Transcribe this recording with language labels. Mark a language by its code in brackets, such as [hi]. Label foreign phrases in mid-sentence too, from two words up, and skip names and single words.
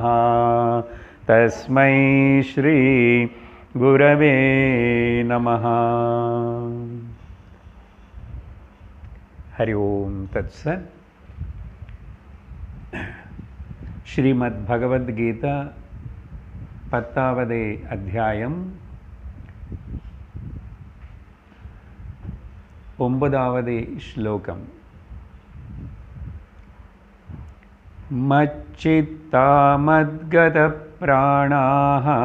[sa] तस्मै श्री गुरवे नमः। हरि ओम तत्सत्। [ta] श्रीमद् भगवद गीता 10வது அத்தியாயம் 9வது श्लोकம்। [sa] मच्चित्ता मद्गत प्राणाः